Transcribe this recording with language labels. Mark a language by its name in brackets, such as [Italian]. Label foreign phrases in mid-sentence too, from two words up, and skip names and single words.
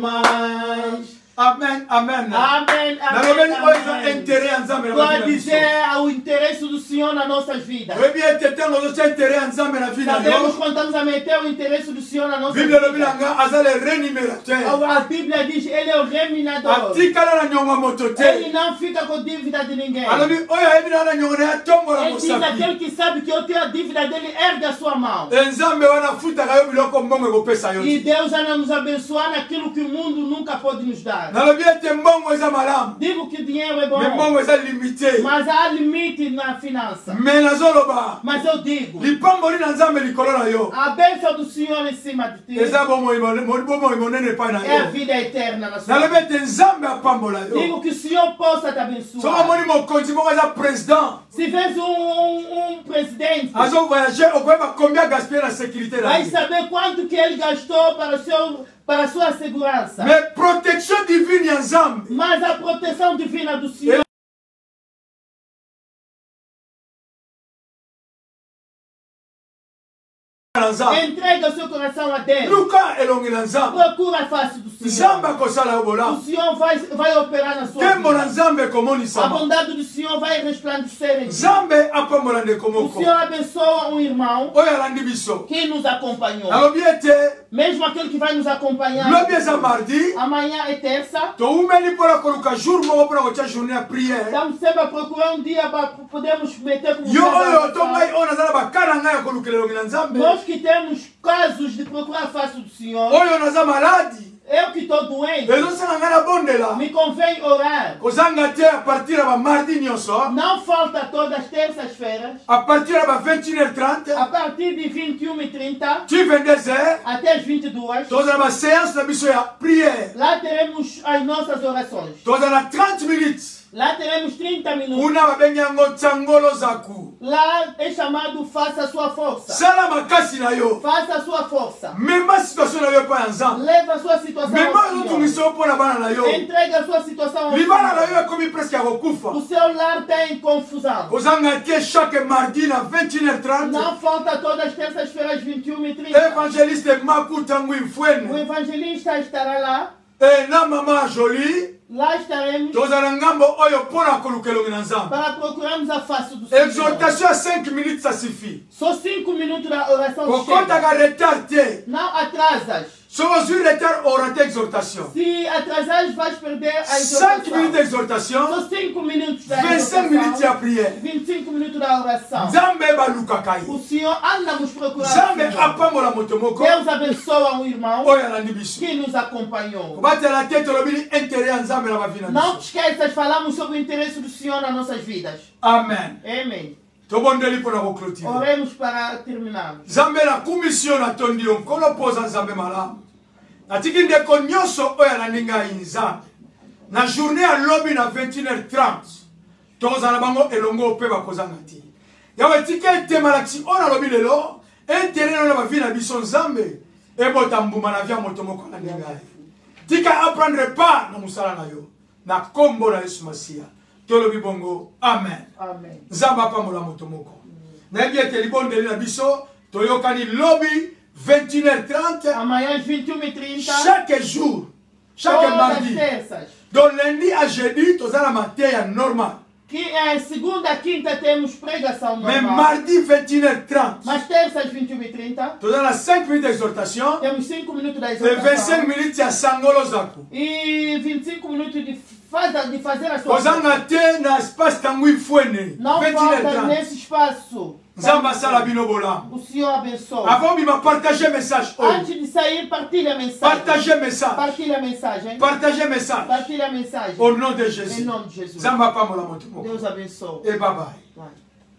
[French] mais. [Lingala] Amen, amen. [Portuguese] Amém, [Lingala] Nalobeli oyo eza [Portuguese] amém. [Lingala] intérêt ya Nzambe na [Portuguese] Pode [Lingala] vida na biso. [Portuguese] dizer o interesse do Senhor nas nossas vidas. [Lingala] Oyebi ete ntango ozotya intérêt ya Nzambe na vida na [Portuguese] Sabemos [Lingala] yo. [Portuguese] quando estamos a meter o interesse do Senhor na nossa [Lingala] Biblia elobi na [Portuguese] vida. [Lingala] nga aza [French] le rémunérateur. [Portuguese] A Bíblia diz ele é o reminador. [Lingala] Atikala na nyongo ya moto [Portuguese] Ele [Lingala] te. [Portuguese] não fica com dívida de ninguém. [Lingala] Alobi oyo ayebi na na nyongo na ye atombola [Portuguese] Ele diz [Lingala] mosapi. [Portuguese] aquele que sabe que eu tenho a dívida dele, ergue a sua mão. [Lingala] Nzambe wana afutaka yo biloko mbongo ekopesa yo [Portuguese] E [Lingala] te. [Portuguese] Deus vai nos abençoar naquilo que o mundo nunca pode nos dar. [Lingala] Nalobi ete mbongo eza malamu. [Portuguese] Digo que dinheiro é bom, [Lingala] Me mbongo eza limité. [Portuguese] mas há limite na finança. [Lingala] Me nazoloba. [Portuguese] Mas eu digo, [Lingala] Lipamboli na Nzambe likolo na yo. [Portuguese] a bênção do Senhor em cima de ti [Lingala] Eza bomoi monene epai na [Portuguese] é a [Lingala] yo. [Portuguese] vida eterna na sua [Lingala] Nalobi [Portuguese] vida. [Lingala] ete Nzambe apambola yo. [Portuguese] Digo que o Senhor possa te [Lingala] Soki [Portuguese] abençoar. [Lingala] omoni mokonzi moko eza président. [Portuguese] Se vês presidente, [Lingala] Azovoyage okoyeba [French] combien gaspiller [Lingala] na sécurité na [Portuguese] vai [Lingala] ye. [Portuguese] saber quanto que ele gastou para a sua segurança. [French] Mais protection divine [Lingala] ya Nzambe [Portuguese] Mas a proteção divina do Senhor [Lingala] na Nzambe. [Portuguese] entrega o seu coração a Deus. [Lingala] Luka elongi na Nzambe. [Portuguese] Procura a face do Senhor. [Lingala] Nzambe akosala yo [Portuguese] O [Lingala] bolamu. [Portuguese] Senhor vai operar na sua [Lingala] Nkembo na [Portuguese] vida. [Lingala] Nzambe [Portuguese] A [Lingala] ekomonisama. [Portuguese] bondade do Senhor vai resplandecer em ti. [Lingala] Nzambe apambola ndeko [Portuguese] O [Lingala] moko [Portuguese] Senhor abençoa um irmão [Lingala] oyo alandi biso. [Portuguese] que nos acompanhou. [Lingala] Nalobi ete [Portuguese] Mesmo aquele que vai nos acompanhar. [Lingala] lobi eza mardi. [Portuguese] Amanhã é terça. [Lingala] Toumeli mpona koluka jour moko mpona kotya journée ya prière. [Portuguese] Estamos sempre a procurar um dia para podermos meter como [Lingala] Yo oyo [Portuguese] oração. [Lingala] to ngai oyo naza na bakala ngai ya kolukela elongi na Nzambe. [Portuguese] Nós que temos casos de procurar a face do Senhor. [Lingala] Oyo naza maladi. [Portuguese] Eu que estou doente. [Lingala] ezosala ngai nabondela. [Portuguese] Me convém orar. [Lingala] Kozanga te [French] a partir [Lingala] ya bamardi nyonso. [Portuguese] Não falta todas as terças-feiras. [French] A partir [Lingala] ya ba 21h30. [Portuguese] A partir de 21h30 [Lingala] Tu 22h. [Portuguese] até as 22h. [Lingala] Tozala ba séance na biso ya prière. [Portuguese] Lá teremos as nossas orações. [Lingala] Tozala 30 minutes. [Portuguese] Lá teremos 30 minutos. [Lingala] Kuna babengi yango tsangolo zaku. [Portuguese] Lá é chamado Faça a Sua Força. [Lingala] Sala makasi na yo. [Portuguese] Faça a Sua força. [Lingala] Mema situation na yo epai ya Nzambe. [Portuguese] Leva a sua situação [Lingala] Mema [Portuguese] ao Senhor. [Lingala] ozotungisa yo mpo na bana na yo. [Portuguese] Entrega a sua situação ao [Lingala] Libala na [Portuguese] Senhor. [Lingala] yo ekomi presque ya kokufa. [Portuguese] O seu lar está em confusão. [Lingala] Kozanga te [French] chaque mardi [Lingala] na 21h30. [Portuguese] Não falta todas as terças-feiras, 21h30. [Lingala] Evangeliste Maku Tangu [Portuguese] O [Lingala] Infwene. [Portuguese] evangelista estará lá. [Lingala] E na mama Jolie. [Portuguese] Lá estaremos [Lingala] Tozala ngambo oyo mpona koluka elongi na Nzambe. [Portuguese] para procurarmos a face do Senhor. [Lingala] Exhortation ya 5 minutes [French] ça suffit. [Portuguese] Só 5 minutos da oração chega. [Lingala] Kokotaka retard te. [Portuguese] Não atrasas. [Lingala] Soki ozwi retard orate exhortation. [Portuguese] Se atrasares, vais perder a [French] 5 minutes [Portuguese] exortação. [French] d'exhortation. [Portuguese] Só 5 minutos da [Lingala] 25 minutes ya [Portuguese] exortação. [Lingala] prière. [Portuguese] 25 minutos da oração. [Lingala] Nzambe balukaka ye. [Portuguese] O Senhor anda nos procurar. [Lingala] Nzambe apambola moto moko [Portuguese] Deus abençoa um irmão [Lingala] oyo alandi biso. [Portuguese] que nos acompanhou. [Lingala] Kobatela te tolobili intérêt ya Nzambe na bavina [Portuguese] Não [Lingala] biso. te [Portuguese] esqueças, falamos sobre o interesse do Senhor nas nossas vidas. [Lingala] Amen. [Portuguese] Amém. [Lingala] Tobondeli mpona koclotire. Oremos para terminar. Nzambe nakumisi yo natondi yo nkolo poza Nzambe malamu. Natiki ndeko nyonso oyo alandi ngai Nzambe. Na journée ya lobi na 21h30. Tokozala bango elongo mpe bakozanga te. Yawe tika ete malakisi oyo nalobi lelo. Intérêt na bavi na biso Nzambe. Ebota mbuma na via moto moko alandi ngai. Tika apprendre part na mosala na yo. Na kombo na Yesu Masiya. Tolobi bongo. Amen. [Portuguese] Amém. [Lingala] Nzambe apambola moto moko. Nayebi ete libondeli na biso toyokani lobi 21h30 [Portuguese] Amanhã às 21h30. [French] chaque jour, chaque [Portuguese] Todas as [French] mardi. [Portuguese] terças. [French] Donc lundi à jeudi, [Lingala] tozala matéria normal. [Portuguese] Que é segunda, quinta temos pregação [French] Mais [Portuguese] normal. [French] mardi 21h30, [Portuguese] Mas terças 21h30 [Lingala] tozala [French] 5 minutes d'exhortation [Portuguese] temos 5 minutos da [French] et 25 [Portuguese] exortação. [Lingala] minutes ya sangolo zaku. [Portuguese] E 25 minutos de fazer a sua [Lingala] Kozanga te na espace tangu ifwene. [Portuguese] Não falta [Lingala] 21h30. [Portuguese] nesse espaço. [Lingala] Nzambe asala bino bolamu. [Portuguese] O Senhor abençoe. [Lingala] Avant bima [French] partager message [Lingala] oyo. [Portuguese] Antes de sair, partilha a mensagem. [French] Partager message. [Portuguese] Partilha a mensagem. [French] Partager message. [Portuguese] Partilha a mensagem. [French] Au nom de [Portuguese] Em [French] Jésus. [Portuguese] nome de Jesus. [Lingala] Nzambe apambola moto moko. [Portuguese] Deus abençoe. [French] Et bye bye. [Portuguese] Vai.